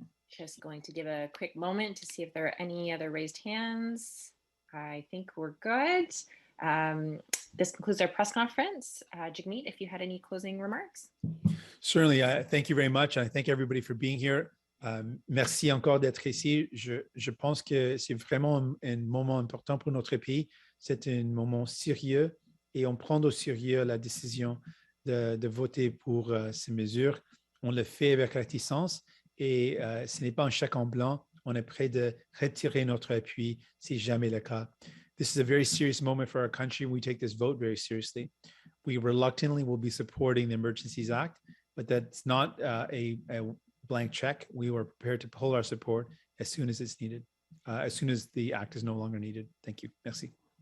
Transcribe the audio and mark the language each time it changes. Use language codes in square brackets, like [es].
[en] Just going to give a quick moment to see if there are any other raised hands. I think we're good. This concludes our press conference. Jagmeet, if you had any closing remarks. Certainly. Thank you very much. I thank everybody for being here. [fr] Merci encore d'être ici. Je pense que c'est vraiment un moment important pour notre pays. C'est un moment sérieux et on prend au sérieux la décision de voter pour ces mesures. On le fait avec réticence et ce n'est pas un chèque en blanc. On est prêt de retirer notre appui si jamais le cas. [en] This is a very serious moment for our country. We take this vote very seriously. We reluctantly will be supporting the Emergencies Act, but that's not a blank check. We were prepared to pull our support as soon as it's needed, as soon as the act is no longer needed. Thank you. [fr] Merci.